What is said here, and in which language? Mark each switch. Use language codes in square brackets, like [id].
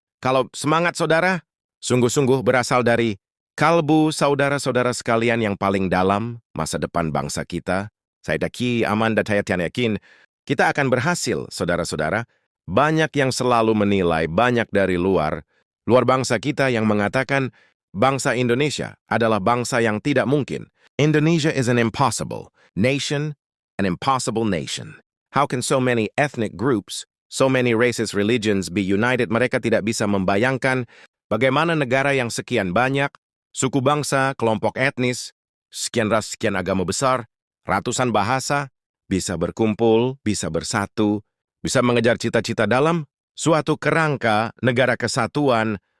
[id] Kalau semangat saudara, sungguh-sungguh berasal dari kalbu saudara-saudara sekalian yang paling dalam masa depan bangsa kita. Saya daki aman dan saya yakin kita akan berhasil, saudara-saudara. Banyak yang selalu menilai, banyak dari luar bangsa kita yang mengatakan bangsa Indonesia adalah bangsa yang tidak mungkin. [en] Indonesia is an impossible nation, an impossible nation. How can so many ethnic groups, so many races, religions be united? [id] Mereka tidak bisa membayangkan bagaimana negara yang sekian banyak, suku bangsa, kelompok etnis, sekian ras, sekian agama besar, ratusan bahasa, bisa berkumpul, bisa bersatu, bisa mengejar cita-cita dalam suatu kerangka negara kesatuan.